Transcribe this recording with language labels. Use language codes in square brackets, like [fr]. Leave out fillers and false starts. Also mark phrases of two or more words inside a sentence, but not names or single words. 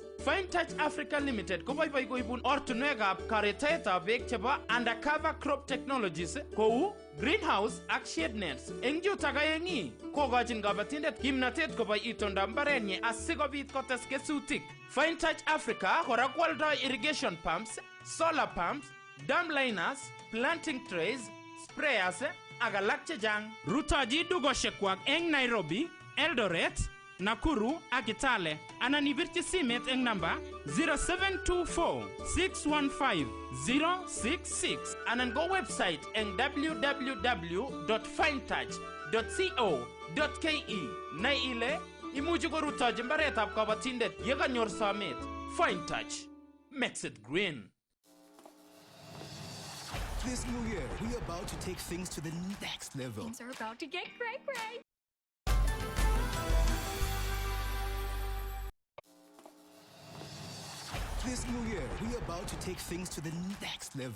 [kln] Fine Touch Africa Limited koboiboi koibun ortinwekab karetaetab beek chebo [en] undercover crop technologies [kln] kou greenhouse ak [en] shade nets. [kln] Eng yutok aengi kokochin kabatindet kimnatet koboi itondab mbarenyi asikobit kotes kesutik. Fine Touch Africa kora kwoldoi [en] irrigation pumps, solar pumps, dam liners, planting trays, [kln] sprayers ak alak chechang. Rutochi dukoshekwak eng Nairobi, Eldoret, Nakuru ak Kitale anan ibirchi simet eng namba 0724-615-066 anan go website eng www.finetouch.co.ke. Nai ile imuchi korutochi mbaretab kabatindet yekanyor somet. [en] Fine Touch makes it green. This new year, we're about to take things to the next level. Things are about to get great. This new year, we're about to take things to the next level.